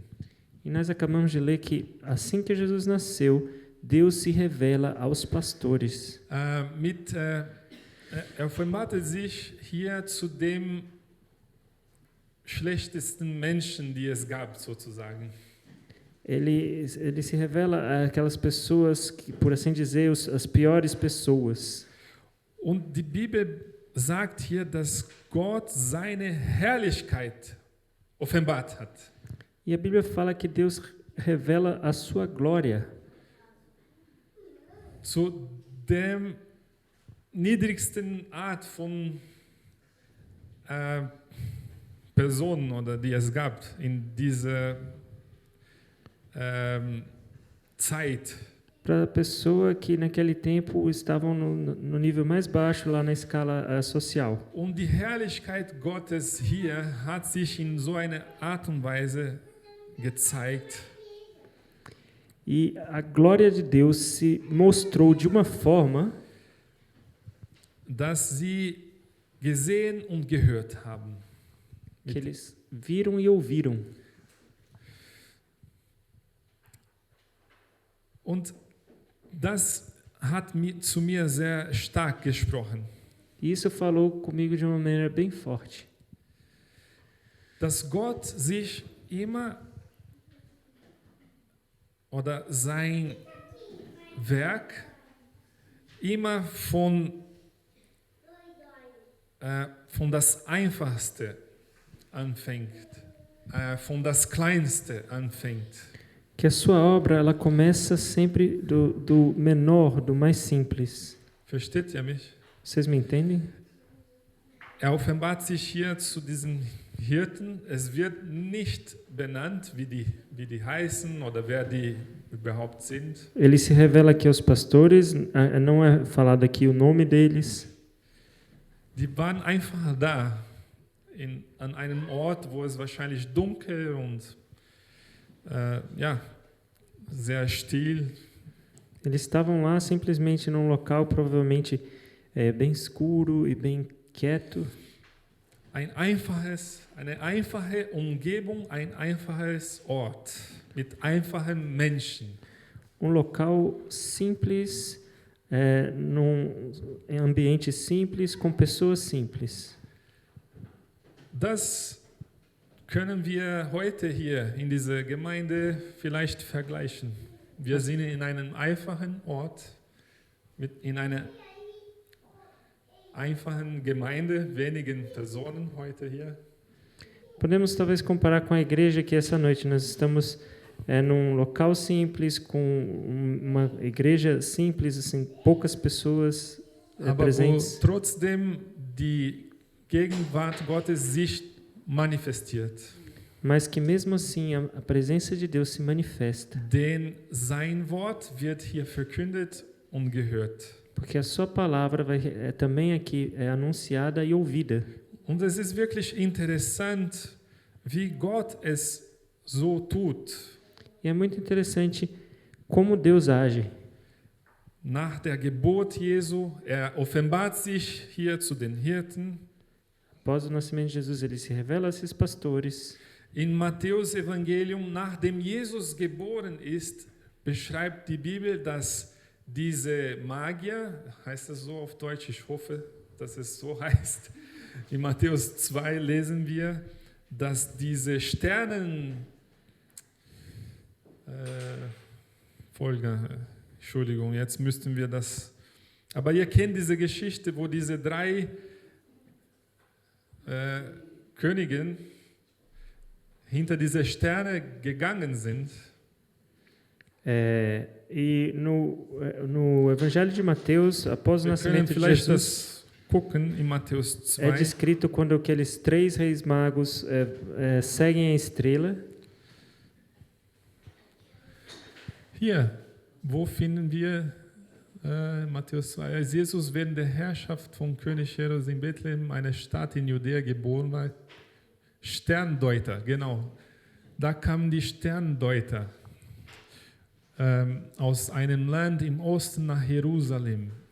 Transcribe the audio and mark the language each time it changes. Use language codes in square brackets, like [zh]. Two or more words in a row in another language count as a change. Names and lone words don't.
[pt] E nós acabamos de ler que assim que Jesus nasceu, Deus se revela aos pastores. [de] Er offenbarte sich hier zu dem schlechtesten Menschen, die es gab, sozusagen. [pt] Ele se revela àquelas pessoas que, por assim dizer, as piores pessoas. [de] Und die Bibel sagt hier, dass Gott seine Herrlichkeit offenbart hat. [pt] E a Bíblia fala que Deus revela a sua glória. [de] Zu der niedrigsten Art von Personen, oder die es gab in dieser Zeit. [pt] Para a pessoa que naquele tempo estavam no nível mais baixo lá na escala social. [de] Und die Herrlichkeit Gottes hier hat sich in so einer Art und Weise gezeigt. [pt] E a glória de Deus se mostrou de uma forma [de] dass sie gesehen und gehört haben. [pt] Que eles viram e ouviram. [de] Und das hat zu mir sehr stark gesprochen. [pt] E isso falou comigo de uma maneira bem forte. [de] Dass Gott sich immer oder sein Werk immer von das Einfachste anfängt, von das Kleinste anfängt. [pt] Que a sua obra ela começa sempre do menor, do mais simples. [de] Versteht ihr mich? [pt] Vocês me entendem? [de] Er offenbart sich hier zu diesen Hirten. Es wird nicht benannt, wie die heißen oder wer die überhaupt sind. [pt] Ele se revela aqui aos pastores, não é falado aqui o nome deles. [de] Die waren einfach da, an einem Ort, wo es wahrscheinlich dunkel und sehr still. [pt] Eles estavam lá simplesmente num local provavelmente bem escuro e bem quieto. [de] Eine einfache Umgebung, ein einfaches Ort mit einfachen Menschen. [pt] Um local simples, num ambiente simples, com pessoas simples. [de] Das können wir heute hier in dieser Gemeinde vielleicht vergleichen. Wir sind in einem einfachen Ort, in einer einfachen Gemeinde, wenigen Personen heute hier. [pt] Podemos talvez comparar com a igreja aqui essa noite. Nós estamos num local simples, com uma igreja simples, assim, poucas pessoas [de] Aber wo [pt] presentes. [de] trotzdem die Gegenwart Gottes sich manifestiert. [pt] Mas que mesmo assim a presença de Deus se manifesta. [de] Denn sein Wort wird hier verkündet und gehört. [pt] Porque a sua palavra também aqui é anunciada e ouvida. [de] Und es ist wirklich interessant, wie Gott es so tut. [pt] E é muito interessante como Deus age. [de] Nach der Geburt Jesu, offenbart sich hier zu den Hirten. [pt] Após o nascimento de Jesus, ele se revela a esses pastores. [de] In Matthäus Evangelium, nachdem Jesus geboren ist, beschreibt die Bibel, dass diese Magier, heißt das so auf Deutsch, ich hoffe, dass es so heißt, in Matthäus 2 lesen wir, dass diese Entschuldigung, jetzt müssten wir das, aber ihr kennt diese Geschichte, wo diese 3 Königinnen hinter diese Sterne gegangen sind. [pt] E no Evangelho de Mateus, após o [de] Wir können [pt] nascimento de [de] vielleicht [pt] Jesus, [de] das gucken in Matthäus 2. [pt] é descrito quando aqueles 3 reis magos seguem a estrela. [de] Hier, wo finden wir Matthäus 2? Als Jesus während der Herrschaft von König Herodes in Bethlehem, eine Stadt in Judäa, geboren war. Sterndeuter, genau. Da kamen die Sterndeuter aus einem Land im Osten nach Jerusalem.